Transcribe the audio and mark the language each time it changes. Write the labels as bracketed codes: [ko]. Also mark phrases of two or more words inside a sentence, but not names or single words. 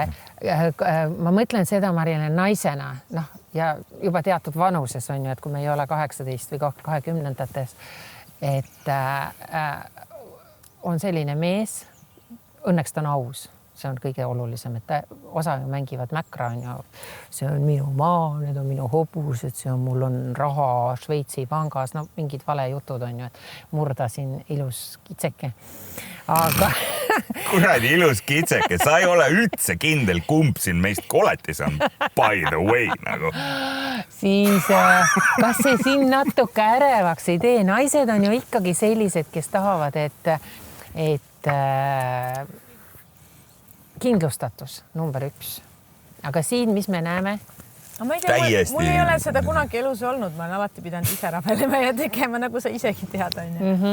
[et] Ma mõtlen seda Mari-Len naisena, ja juba teatud vanuses on ju, et kui me ei ole 18 või 20-ndates, et on selline mees, õnneks ta on aus, see on kõige olulisem, et osa mängivad mäkra, on ju, see on minu maa, need on minu hobused, mul on raha Šveitsi pangas, mingid valejutud on ju, et murda siin ilus kitseke. Aga... Kuradi ilus kitseke, sa ei ole üldse kindel, kumb siin meist koletis on, [en] by the way, [et] nagu. Siis, kas see siin natuke ärevaks ei tee? Naised on ju ikkagi sellised, kes tahavad, et kindlustatus number 1. Aga siin, mis me näeme? Ma ei tea, mul ei ole seda kunagi elus olnud, ma olen alati pidanud ise rabelema ja tegema, nagu sa isegi tead, on ju.